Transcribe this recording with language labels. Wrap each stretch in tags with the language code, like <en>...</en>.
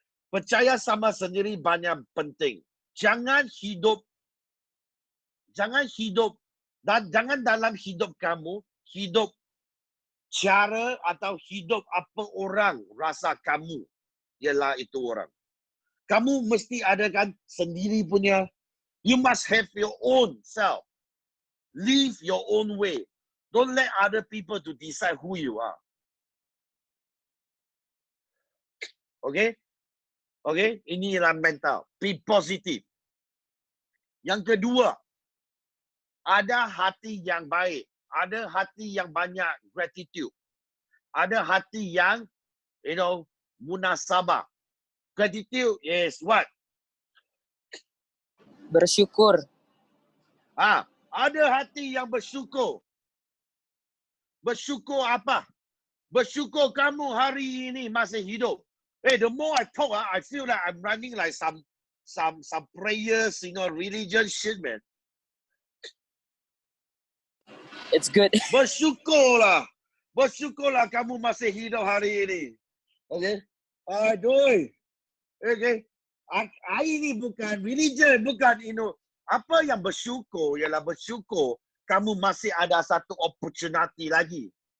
<ms>Percaya sama sendiri banyak penting. Jangan hidup dan jangan dalam hidup kamu hidup cara atau hidup apa orang rasa kamu ialah itu orang. Kamu mesti adakan sendiri punya.</ms> <en>You must have your own self. Live your own way. Don't let other people to decide who you are.</en> <ms>Okay? Okay? Ini ialah mental.</ms> <en>Be positive.</en> <ms>Yang kedua, ada hati yang baik. Ada hati yang banyak gratitude. Ada hati yang, munasabah.</ms> <en>Gratitude is what?</en> <ms>Bersyukur. Ada hati yang bersyukur. Bersyukur apa? Bersyukur kamu hari ini masih hidup.</ms> <en>The more I talk, I feel like I'm running like some prayers, religion shit, man. It's good.</en> <ms>Bersyukurlah. Bersyukurlah kamu masih hidup hari ini. Okay? Aduh. Okay? Ini bukan religion, bukan, apa yang bersyukur ialah bersyukur kamu masih ada satu opportunity lagi.</ms>